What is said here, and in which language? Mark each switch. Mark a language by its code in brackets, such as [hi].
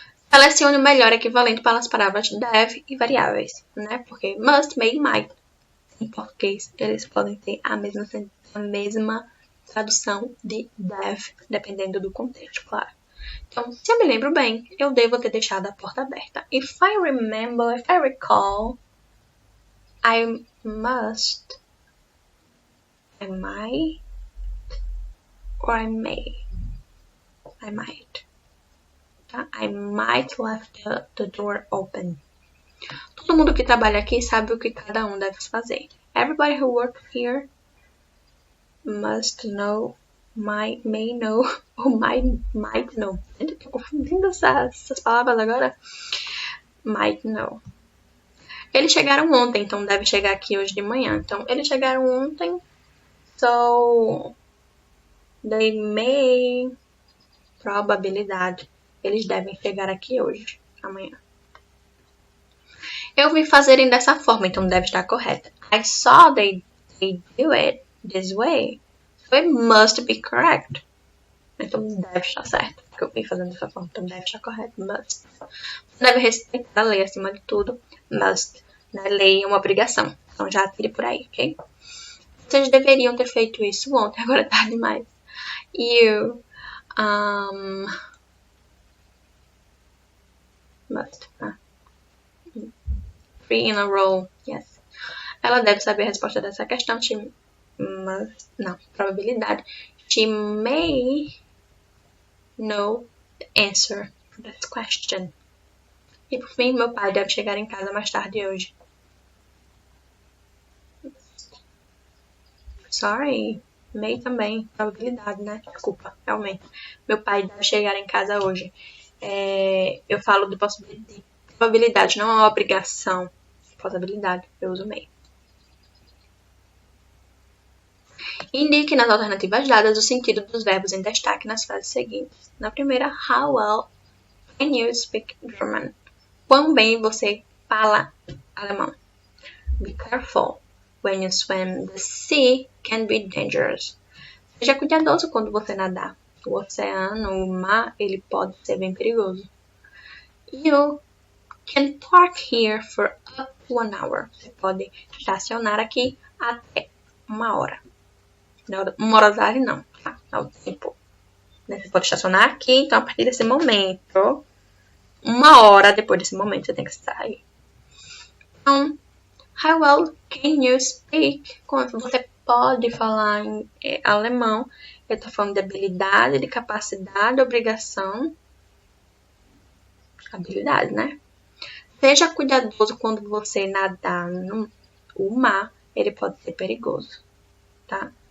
[pt] Selecione o melhor equivalente para as palavras deve e variáveis, né? Porque must, may, might. Em português, eles podem ter a mesma tradução de deve, dependendo do contexto, claro. Então, se eu me lembro bem, eu devo ter deixado a porta aberta. [en] If I recall, I must, I might, or I may. I might. Tá? I might left the door open. [pt] Todo mundo que trabalha aqui sabe o que cada um deve fazer. [en] Everybody who works here must know, may know, ou might know. [pt] Eu tô confundindo essas palavras agora. [en] Might know. [pt] Eles chegaram ontem, então deve chegar aqui hoje de manhã. Então, eles chegaram ontem, [en] so they may, [pt] probabilidade, eles devem chegar aqui hoje, amanhã. Eu vi fazerem dessa forma, então deve estar correto. [en] I saw they do it this way. So it must be correct. [pt] Então deve estar certo. Porque eu vi fazendo dessa forma, então deve estar correto. Must. Você deve respeitar a lei acima de tudo. Must. Na lei é uma obrigação. Então já atire por aí, ok? Vocês deveriam ter feito isso ontem, agora é tarde demais. [en] You must. 3 in a row. Yes. [pt] Ela deve saber a resposta dessa questão. [en] She must. [pt] Não, probabilidade. [en] She may know the answer to this question. [pt] E por fim, meu pai deve chegar em casa mais tarde hoje. Sorry. May também. Probabilidade, né? Desculpa, realmente. Meu pai deve chegar em casa hoje. Eu falo de probabilidade, não é uma obrigação. Possibilidade, eu uso may. Indique nas alternativas dadas o sentido dos verbos em destaque nas frases seguintes. Na primeira, [en] how well can you speak German? [pt] Quão bem você fala alemão? [en] Be careful. When you swim, the sea can be dangerous. [pt] Seja cuidadoso quando você nadar. O oceano, o mar, ele pode ser bem perigoso. [en] You can park here for up to 1 hour. [pt] Você pode estacionar aqui até 1 hora. Uma hora não, tá? É o tempo. Você pode estacionar aqui, então a partir desse momento, 1 hora depois desse momento, você tem que sair. [en] Então, how well can you speak? [pt] Como você pode falar em alemão? Eu tô falando de habilidade, de capacidade, obrigação. Habilidade, né? Seja cuidadoso quando você nadar no mar, ele pode ser perigoso, tá?